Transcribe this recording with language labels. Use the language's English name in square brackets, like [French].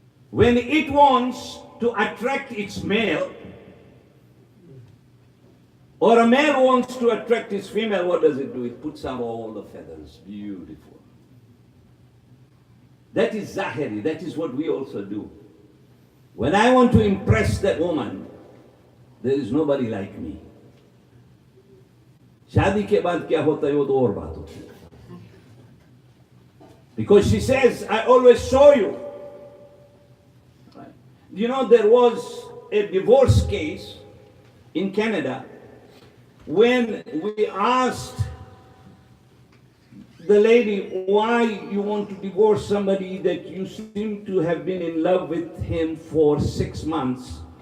[English] When it wants to attract its male, or a male wants to attract his female, what does it do? It puts out all the feathers. Beautiful. That is Zahiri. That is what we also do. When I want to impress that woman, there is nobody like me. [Hindi] शादी के बाद क्या होता है वो तो और बात होती है. [English] Because she says, I always saw you. Right. You know, there was a divorce case in Canada when we asked the lady why you want to divorce somebody that you seem to have been in love with him for 6 months.